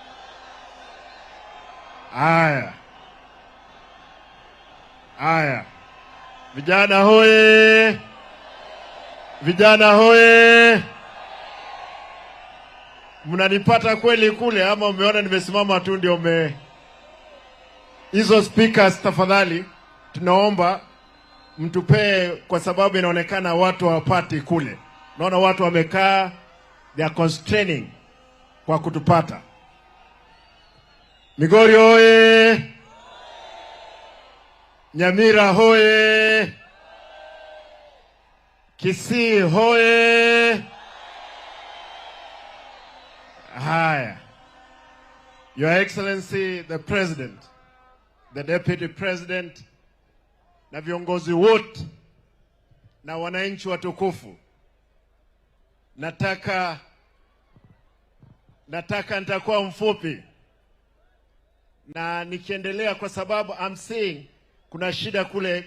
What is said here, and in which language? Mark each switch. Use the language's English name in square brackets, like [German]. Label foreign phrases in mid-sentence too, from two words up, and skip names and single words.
[Swahili] Aya. Aya. Vijana hoye. Vijana hoye. Mnanipata kweli kule ama umeona nimesimama tu ndio hizo speakers tafadhali tunaomba mtupee, kwa sababu inaonekana watu hawapati kule. Naona watu wamekaa, [English] they are constraining [Swahili] kwa kutupata. Migori hoye. Nyamira hoye. Kisii hoye. Haya. [English] Your Excellency the President, the Deputy President, [Swahili] na viongozi wote na wananchi watukufu, nataka nitakuwa mfupi na nikiendelea, kwa sababu [English] I'm saying [Swahili] kuna shida kule.